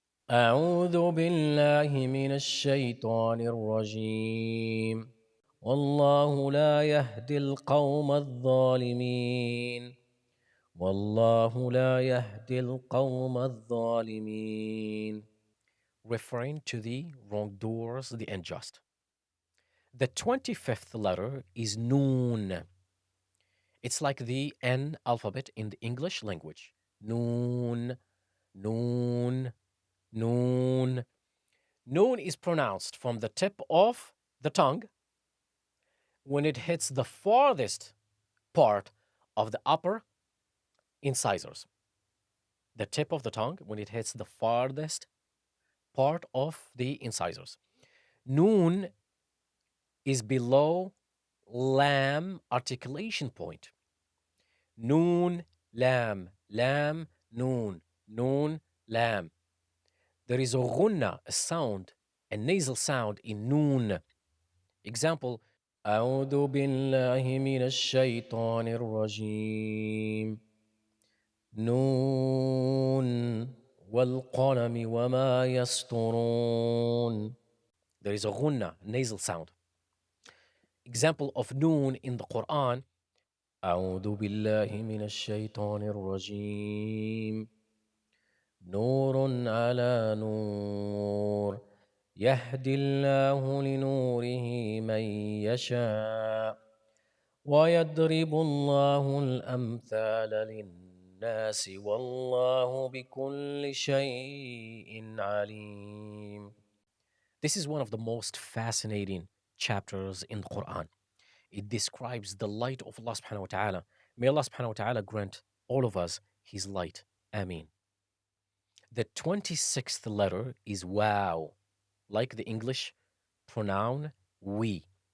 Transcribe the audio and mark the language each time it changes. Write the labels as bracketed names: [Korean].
[Arabic] أعوذ بالله من الشيطان الرجيم والله لا يهدي القوم الظالمين والله لا يهدي القوم الظالمين, [English] referring to the wrongdoers, the unjust. The 25th letter is Noon. It's like the N alphabet in the English language. Noon, Noon, Noon. Noon is pronounced from the tip of the tongue when it hits the farthest part of the upper incisors. The tip of the tongue when it hits the farthest part of the incisors. Noon is below lam articulation point. Noon, lam, lam, noon, noon, lam. There is a ghunna, a sound, a nasal sound in noon. Example, [Arabic] أعوذ بالله من الشيطان الرجيم نون والقلم وما يسطرون. [English] There is a ghunna, nasal sound. Example of noon in the Quran. [Arabic] أعوذ بالله من الشيطان الرجيم نور على نور يهدي الله لنوره من يشاء ويضرب الله الأمثال للناس والله بكل شيء عليم. [English] This is one of the most fascinating chapters in the Quran. It describes the light of Allah subhanahu wa ta'ala. May Allah subhanahu wa ta'ala grant all of us His light. Ameen. The 26th letter is wow, like the English pronoun we.